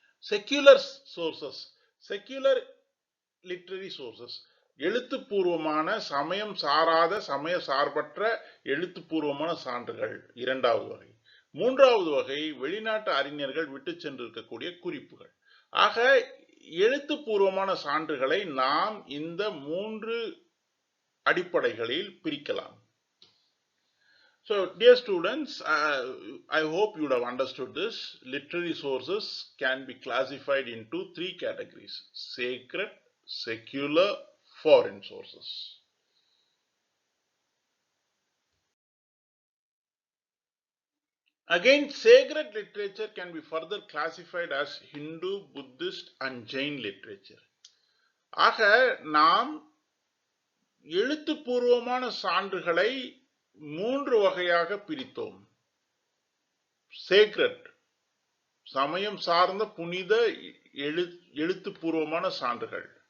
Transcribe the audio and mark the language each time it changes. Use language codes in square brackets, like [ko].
[en] secular sources, secular literary sources, [ta] எழுத்துப்பூர்வமான சமயம் சாராத சமய சார்பற்ற எழுத்துப்பூர்வமான சான்றுகள் இரண்டாவது வகை. மூன்றாவது வகை வெளிநாட்டு அறிஞர்கள் விட்டு சென்றிருக்கக்கூடிய குறிப்புகள். ஆக எழுத்துப்பூர்வமான சான்றுகளை நாம் இந்த மூன்று அடிப்படைகளில் பிரிக்கலாம். [en] So dear students, I hope you would have understood this. Literary sources can be classified into three categories: sacred, secular, foreign sources. Again, sacred literature can be further classified as Hindu, Buddhist and Jain literature. [ta] ஆக நாம் எழுத்துப்பூர்வமான சான்றுகளை மூன்று வகையாக பிரித்தோம். Sacred, சமயம் சார்ந்த புனித எழுத்துப்பூர்வமான சான்றுகள்.